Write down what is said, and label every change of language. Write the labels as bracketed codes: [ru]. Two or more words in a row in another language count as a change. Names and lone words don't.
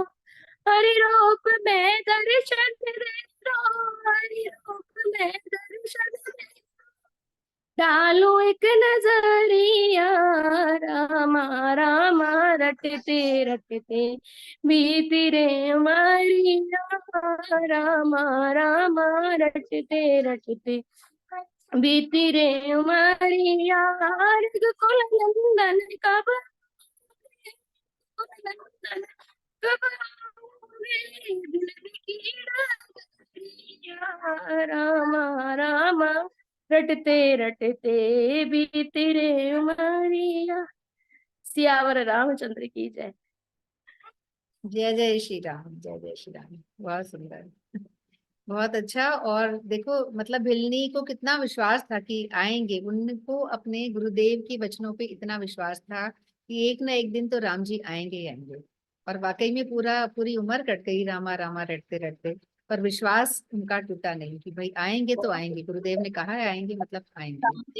[hi] हरि रूप में दर्शन दे दो, हरि रूप में दर्शन दे दो, डालो एक नजरिया रामा रामा, रटते रटते बीती रे उमरिया रामा रामा, रटते रटते बीती रे उमरिया। रघुकुल नंदन कब आओगे, रघुकुल नंदन कब आओगे भिलने की डालिया रामा रामा, रटते रटते बीती रे उमरिया। सियावर रामचंद्र की जय। जय जय श्री राम, जय जय श्री राम। बहुत सुंदर, बहुत अच्छा। और देखो मतलब भिलनी को कितना विश्वास था कि आएंगे, उनको अपने गुरुदेव के वचनों पे इतना विश्वास था कि एक ना एक दिन तो राम जी आएंगे ही आएंगे। और वाकई में पूरी उम्र कट गई रामा रामा रटते रटते, पर विश्वास उनका टूटा नहीं कि भाई आएंगे तो आएंगे, गुरुदेव ने कहा है आएंगे मतलब आएंगे।